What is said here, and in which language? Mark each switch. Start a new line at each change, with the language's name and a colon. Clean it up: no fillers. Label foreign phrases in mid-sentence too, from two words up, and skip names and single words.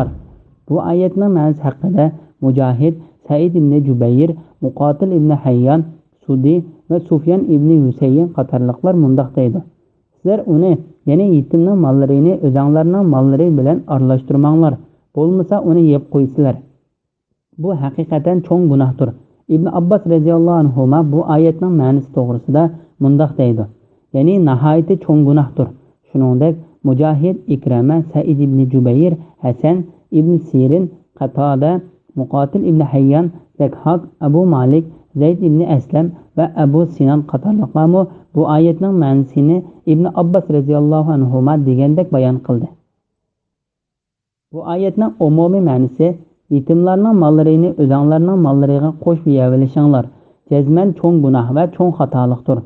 Uzbek: Bu oyatning ma'nosi haqida Mujohid, Said ibn Jubayr, Muqotil ibn Hayyan, Sudi va Sufyan ibn Husayyin qatorliqlar mundoq deydi: sizlar uni, ya'ni yetimning mollarini o'zinglarning mollari bilan aralashtirmanglar, bo'lmasa uni yeb qo'ysizlar. Bu haqiqatan cho'ng gunohdir. Ibn Abbas
Arabic: رضي الله عنه
Uzbek: bu oyatning ma'nosi to'g'risida mundoq deydi: ya'ni nihoyatda cho'ng gunohdir. Shuningdek, Mujohid, Ikrama, Said ibn Jubayr, Hasan ibn Sirin, Qatada, Muqotil ibn Hayyan, Zakhak, Abu Malik, Zayd ibn Aslam va Abu Sinan qatorliqlar bu oyatning ma'nosini Ibn Abbas
Arabic: رضي الله عنه
Uzbek: degandek bayon qildi. Bu oyatning umumiy ma'nosi yetimlarning mollarini o'zinglarning mollariga qo'shib yevolishinglar jazman cho'ng gunoh va cho'ng xatolikdir.